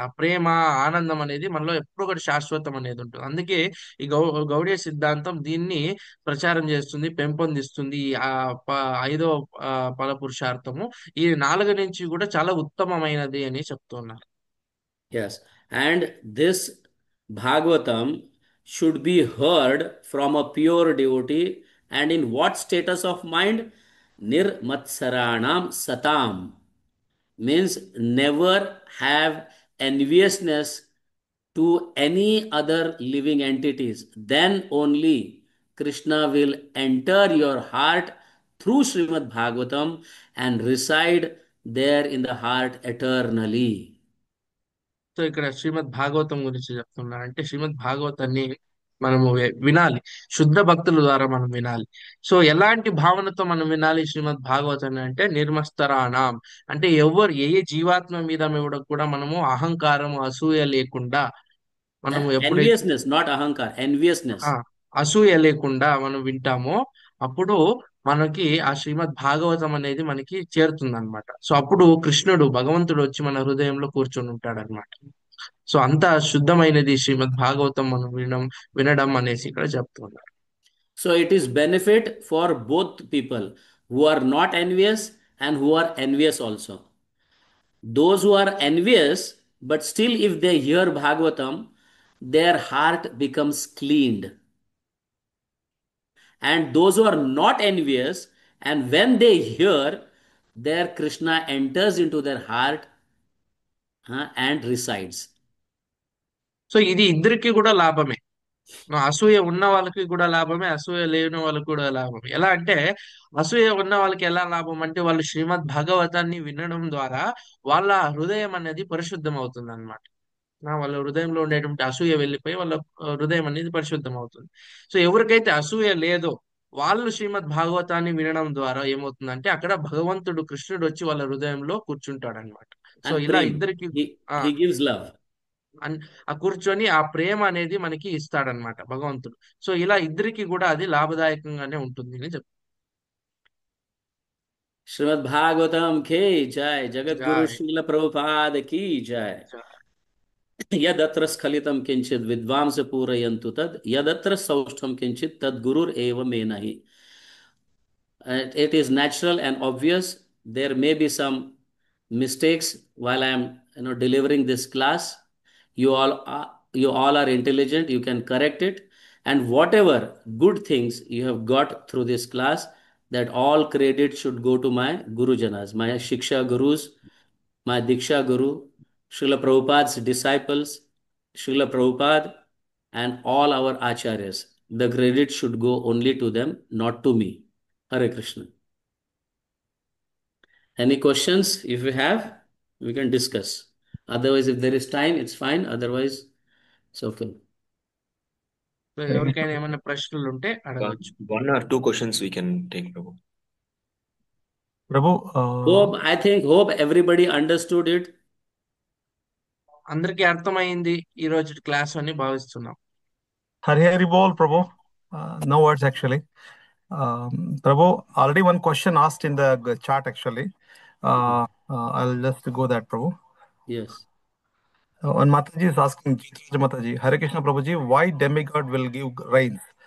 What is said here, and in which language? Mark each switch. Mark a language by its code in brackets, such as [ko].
[te] ఆ ప్రేమ ఆనందం అనేది మనలో ఎప్పుడు కూడా శాశ్వతం అనేది ఉంటుంది. అందుకే ఈ గౌడీయ సిద్ధాంతం దీన్ని ప్రచారం చేస్తుంది, పెంపొందిస్తుంది. ప- 5వ ఫల పురుషార్థము ఈ 4 నుంచి కూడా చాలా ఉత్తమమైనది అని చెప్తున్నారు. [en] Yes. And this Bhagavatam should be heard from a pure devotee, and in what status of mind? Nirmatsaranam satam, means never have enviousness to any other living entities. Then only Krishna will enter your heart through Srimad Bhagavatam and reside there in the heart eternally. [te] So ఇక్కడ శ్రీమద్ భాగవతం గురించి చెప్తున్నా అంటే శ్రీమద్ భాగవతాన్ని మనము వినాలి. శుద్ధ భక్తుల ద్వారా మనం వినాలి. సో ఎలాంటి భావనతో మనం వినాలి శ్రీమద్ భాగవతాన్ని అంటే నిర్మస్తరాణం, అంటే ఎవరు ఏ జీవాత్మ మీద కూడా మనము అహంకారం అసూయ లేకుండా మనము ఎప్పుడైతే [en] Enviousness, not ahankar, enviousness. [te] అసూయ లేకుండా మనం వింటామో అప్పుడు మనకి ఆ శ్రీమద్ భాగవతం అనేది మనకి చేరుతుంది అనమాట. సో అప్పుడు కృష్ణుడు భగవంతుడు వచ్చి మన హృదయంలో కూర్చొని ఉంటాడు అనమాట. సో అంత శుద్ధమైనది శ్రీమద్ భాగవతం మనం వినడం అనేసి ఇక్కడ చెప్తున్నారు. [en] So it is benefit for both people who are not envious and who are envious also. Those who are envious, but still if they hear Bhagavatam, their heart becomes cleaned. And those who are not envious, and when they hear, their Krishna enters into their heart and resides. [te] So ఇది ఇద్దరికి కూడా లాభమే. అసూయ ఉన్న వాళ్ళకి కూడా లాభమే, అసూయ లేని వాళ్ళకి కూడా లాభమే. ఎలా అంటే అసూయ ఉన్న వాళ్ళకి ఎలా లాభం అంటే వాళ్ళు శ్రీమద్ భాగవతాన్ని వినడం ద్వారా వాళ్ళ హృదయం అనేది పరిశుద్ధం అవుతుంది అనమాట. వాళ్ళ హృదయంలో ఉండేటువంటి అసూయ వెళ్ళిపోయి వాళ్ళ హృదయం అనేది పరిశుద్ధం అవుతుంది. సో ఎవరికైతే అసూయ లేదో వాళ్ళు శ్రీమద్ భాగవతాన్ని వినడం ద్వారా ఏమవుతుందంటే అక్కడ భగవంతుడు కృష్ణుడు వచ్చి వాళ్ళ హృదయంలో కూర్చుంటాడు అనమాట. సో [en] And [te] ఇలా [hi] prem, [te] ఇద్దరికి [en] he gives love. [te] ఆ కూర్చొని ఆ ప్రేమ అనేది మనకి ఇస్తాడనమాట భగవంతుడు. సో ఇలా ఇద్దరికి కూడా అది లాభదాయకంగానే ఉంటుంది అని చెప్తారు. [hi] श्रीमद् भागवतम के जय, जगत गुरु [te] జై [hi] श्रील प्रभुपाद की जय. [te] జై. [sa] यदत्र स्खलितं किंचित विद्वांस पूरयन्तु तद, यदत्र सौष्ठं किंचित तद गुरुर एव मे नहि. [en] It is natural and obvious. There may be some mistakes while I am delivering this class. You all are intelligent. You can correct it, and whatever good things you have got through this class, that all credit should go to my Gurujanas, my Shiksha Gurus, my Diksha Guru, Srila Prabhupada's disciples, Srila Prabhupada, and all our Acharyas. The credit should go only to them, not to me. Hare Krishna. Any questions? If you have, we can discuss. Otherwise, if there is time, it's fine. Otherwise, it's okay. [te] So ఎవరికైనా ఏమైనా ప్రశ్నలు ఉంటే అడగచ్చు. [en] One or two questions we can take, Prabhu. Prabhu, Hope everybody understood it. [te] అందరికీ అర్థమైంది ఈ రోజు class అని భావిస్తున్నాం. [en] Hari Hari Bol, Prabhu. No words actually. Prabhu, already one question asked in the chat actually. I'll just go that, Prabhu. Yes. One Mataji is asking, Jitraj Mataji, Hare Krishna Prabhuji, why demigod will give rains?